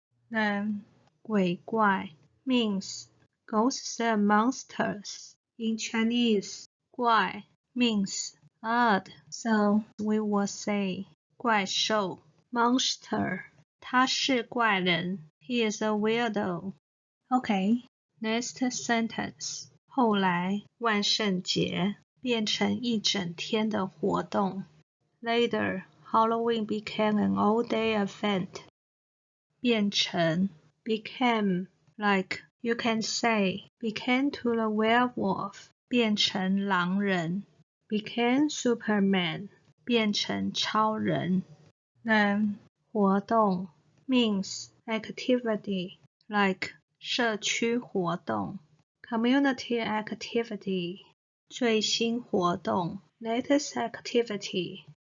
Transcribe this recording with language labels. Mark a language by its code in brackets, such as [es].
[en] Then [zh] 鬼怪 [en] means ghosts and monsters. In Chinese, 怪 means odd, so we will say [zh] 怪兽 [en] monster. [zh] 他是怪人 [en] He is a weirdo. Okay, next sentence. [zh] 后来万圣节变成一整天的活动 [en] Later, Halloween became an all-day event. 变成 became, like you can say became to the werewolf [zh] 变成狼人 [en] became Superman [zh] 变成超人 [en] Then 活动 means activity like [zh] 社区活动 [en] community activity [zh] 最新活动 [en] latest activity.